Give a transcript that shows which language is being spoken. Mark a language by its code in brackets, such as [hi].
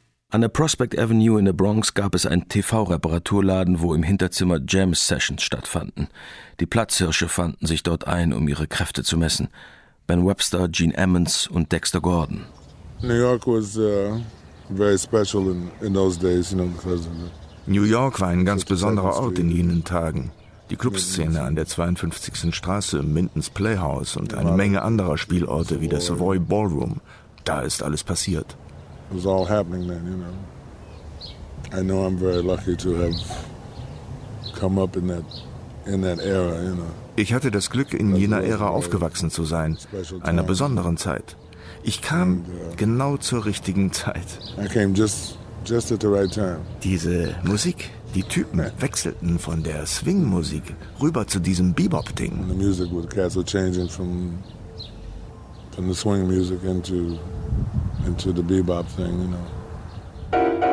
[de] An der Prospect Avenue in der Bronx gab es einen TV-Reparaturladen, wo im Hinterzimmer Jam-Sessions stattfanden. Die Platzhirsche fanden sich dort ein, um ihre Kräfte zu messen. Ben Webster, Gene Ammons und Dexter Gordon. [en] New York was very special in those days, you know, because [de] New York war ein ganz besonderer Ort in jenen Tagen. Die Clubszene an der 52. Straße, Minton's Playhouse und eine Menge anderer Spielorte wie der Savoy Ballroom. Da ist alles passiert. [en] It was all happening then, you know. I know I'm very lucky to have come up in that era, you know. [de] Ich hatte das Glück, in jener Ära aufgewachsen zu sein, einer besonderen Zeit. Ich kam genau zur richtigen Zeit. [en] I came just at the right time. [de] Diese Musik, die Typen wechselten von der Swing-Musik rüber zu diesem Bebop-Ding. [en] The music was also changing from the swing music into the bebop thing, you know.